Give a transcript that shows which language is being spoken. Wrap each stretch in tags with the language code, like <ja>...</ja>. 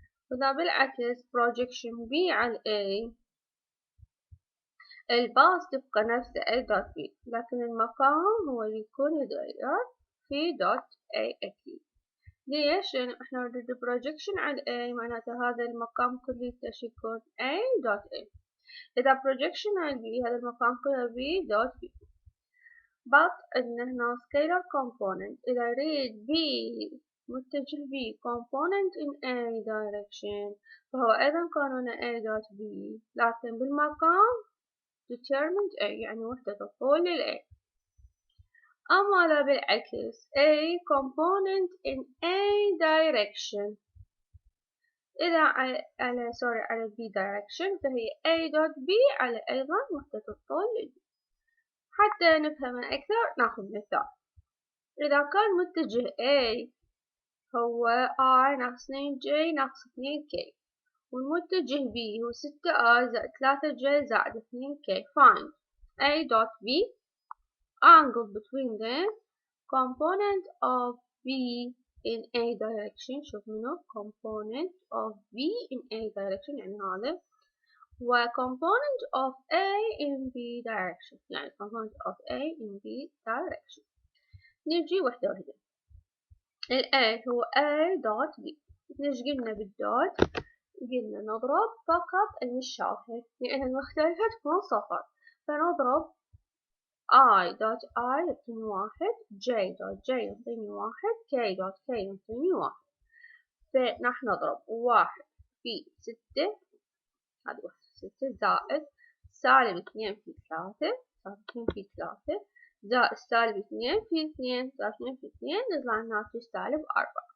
<ar>وإذا بالعكس projection B على A، الباص تبقى نفسه A dot B، لكن المقام هو اللي يكون يتغير في dot A أكيد. ليش؟ لأن احنا نريد projection على A، معناته هذا المقام كله ايش يكون A dot A. إذا projection على B، هذا المقام كله B dot B. but عندنا هنا scalar component. إذا أريد B متجه B</ar> <en>component in A direction،</en> <ar>فهو أيضا قانون A dot B، لكن بالمقام determined A، يعني وحدة الطول لل A. أما إذا بالعكس</ar> <en>A component in A direction،</en> <ar>إذا على B direction، فهي A dot B على أيضا وحدة الطول لل B. حتى نفهمها أكثر ناخذ مثال. إذا كان متجه A هو I ناقص 2J ناقص 2K، والمتجه B هو 6I زائد 3J زائد 2K.</ar> <en>find A dot B angle between them component of B in A direction.</en> <ar>شوف منو</ar> <en>component of B in A direction،</en> <ar>يعني هذا، و</ar> <en>component of A in B direction،</en> <ar>يعني component of A in B direction. نجي وحدة وحدة. ال A هو A dot B. ليش قلنا بالدوت؟ قلنا نضرب فقط المشابهة، لأن المختلفة تكون صفر، فنضرب I dot I يعطيني 1، J dot J يعطيني 1، K dot K يعطيني 1. فنحن نضرب 1 في 6، هذا 1 في 6 زائد سالب 2 في 3، سالب 2 في 3 زائد سالب 2 في 2، سالب 2 في 2 يطلع الناتج سالب 4.</ar>